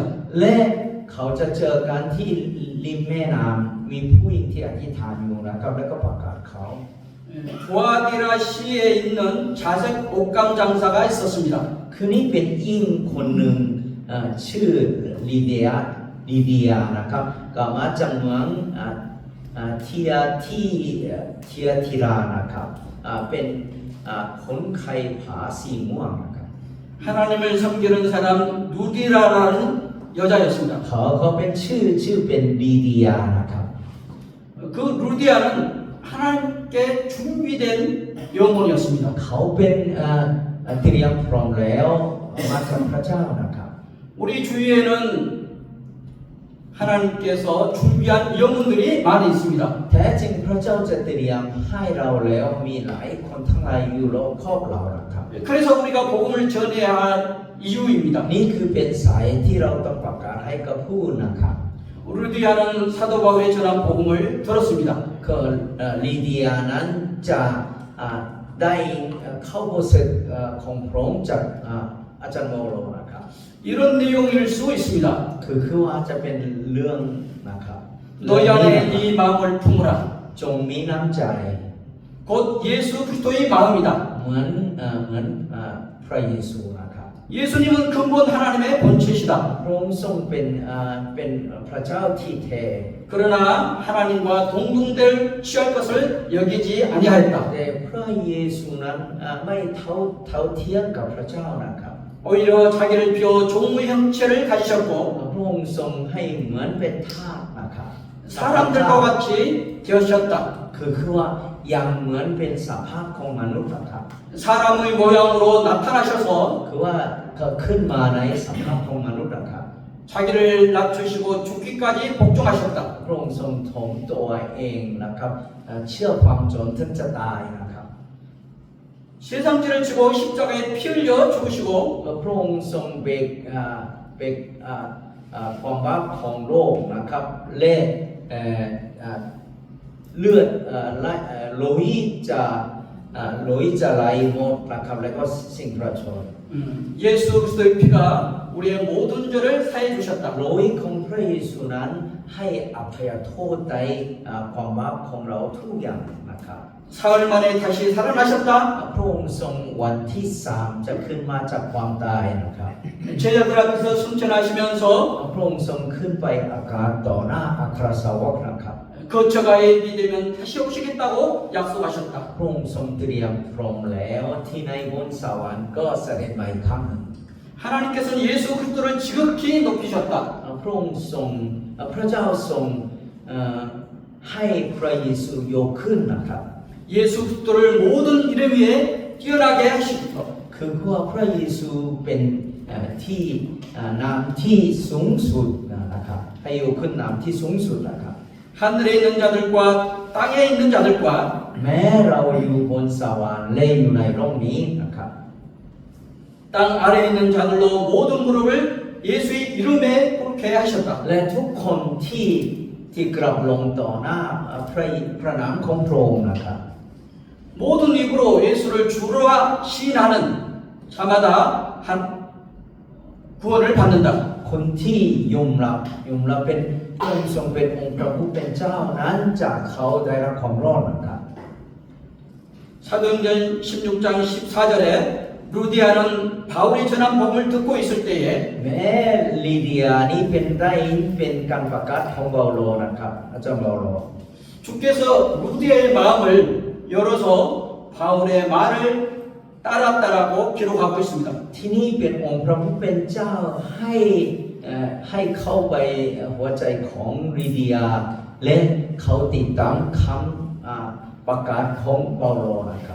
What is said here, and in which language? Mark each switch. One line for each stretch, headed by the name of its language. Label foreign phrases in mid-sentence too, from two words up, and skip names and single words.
Thai: และเขาจะเจอกันที่ริมแม่น้ำมีผู้หญิงที่อธิษฐานอยู่นะครับแล้วก็ประกาศเขา
Korean: 부아디라 시에 있는 자색 옷감 장사가 있었습니다.
Thai: คือนี่เป็นอิงคนหนึ่งชื่อลีเดียนะครับก็มาจากเมืองเทียทิรานะครับเป็นคนไข้ผาสีม่วงนะครับ
Korean: 하나님을 섬기는 사람 누디라라는 여자였습니다.
Thai: เขาเป็นชื่อเป็นลีเดียนะครับ
Korean: 그 루디아는 하나님께 준비된 영혼이었습니다.
Thai: เขาเป็นเตรียมพร้อมแล้วมาจากพระเจ้านะครับ
Korean: 우리 주위에는 하나님께서 준비한 영혼들이 많이 있습니다.
Thai: แท้จริงพระเจ้าจะเตรียมให้เราแล้วมีหลายคนทั้งหลายอยู่รอบครอบเรานะครับ
Korean: 그래서 우리가 복음을 전해야 할 이유입니다.
Thai: นี่คือเป็นสายที่เราต้องประกาศให้กับผู้นะครับ
Korean: 루디아는 사도 바울의 전한 복음을 들었습니다.
Thai: ก็ลีเดียนั้นจะได้เข้าบทศึกของพระองค์จากอาจารย์โมโลนะครับ
Korean: 이런 내용일 수 있습니다.
Thai: คือว่าจะเป็นเรื่องนะครับ
Korean: 너희 안에 이 마음을 품으라.
Thai: จงมีน้ำใจ
Korean: 곧 예수 그리스도의 마음이다.
Thai: เหมือนพระเยซูนะครับ
Korean: 예수님은 근본 하나님의 본체시다.
Thai: พระองค์ทรงเป็นพระเจ้าที่แท้
Korean: 그러나 하나님과 동등될 취할 것을 여기지 아니하였다.
Thai: แต่พระเยซูนั้นไม่เท่าเทียมกับพระเจ้านะครับ
Korean: 오히려 자기를 비워 종의 형체를 가지셨고
Thai: พระองค์ทรงให้เหมือนเป็นทาสนะครับ
Korean: 사람들과 같이 되셨다.
Thai: คือว่ายังเหมือนเป็นสภาพของมนุษย์นะครับ
Korean: 사람의 모양으로 나타나셔서
Thai: คือว่าเขาขึ้นมาในสภาพของมนุษย์นะครับ
Korean: 자기를 낮추시고 죽기까지 복종하셨다.
Thai: พระองค์ทรงถ่อมตัวเองนะครับเชื่อความจนถึงจะตายนะครับ
Korean: 세상죄를 지고 십자가에 피 흘려 죽으시고
Thai: พระองค์ทรงเบกความบาปของโลกนะครับและเลือดโลหิตจะไหลหมดนะครับแล้วก็สิ้นพระชนม์
Korean: 예수 그리스도의 피가 우리의 모든 죄를 사해 주셨다.
Thai: โลหิตของพระเยซูนั้นให้อภัยโทษในความบาปของเราทุกอย่างนะครับ
Korean: 사흘 만에 다시 살아나셨다.
Thai: พระองค์ทรงวันที่3จะขึ้นมาจากความตายนะครับ
Korean: 제자들 앞에서 승천하시면서
Thai: พระองค์ทรงขึ้นไปอากาศต่อหน้าอัครสาวกนะครับ
Korean: 거처가에 되면 다시 오시겠다고 약속하셨다.
Thai: พระองค์ทรงเตรียมพร้อมแล้วที่ในบนสวรรค์ก็เสด็จมาอีกครั้งหนึ่ง
Korean: 하나님께서는 예수 그리스도를 지극히 높이셨다.
Thai: พระองค์ทรงพระเจ้าทรงให้พระเยซูยกขึ้นนะครับ
Korean: 예수 그리스도를 모든 이름 위에 뛰어나게 하시고
Thai: คือว่าพระเยซูเป็นที่นามที่สูงสุดนะครับให้ยกขึ้นนามที่สูงสุดนะครับ
Korean: 하늘에 있는 자들과 땅에 있는 자들과
Thai: แม้เราอยู่บนสวรรค์และอยู่ในโลกนี้นะครับ
Korean: 땅 아래에 있는 자들로 모든 무릎을 예수의 이름에 꿇게 하셨다.
Thai: และทุกคนที่กลับลงต่อหน้าพระนามของพระองค์นะครับ
Korean: 모든 입으로 예수를 주로와 시인하는 자마다 한 구원을 받는다.
Thai: คนที่ยอมรับเป็นองค์ทรงเป็นองค์พระผู้เป็นเจ้านั้นจากเขาได้รับความรอดนะครับ
Korean: 사도행전 16장 14절에 루디아는 바울이 전한 복음을 듣고 있을 때에
Thai: แม้ลีเดียนี้เป็นการประกาศของเปาโลนะครับอาจารย์เปาโล
Korean: 주께서 루디아의 마음을 열어서 바울의 말을 따랐다라고 기록하고 있습니다.
Thai: ที่นี่เป็นองค์พระผู้เป็นเจ้าให้เข้าไปหัวใจของลีเดียและเขาติดตามคำประกาศของเปาโลนะครับ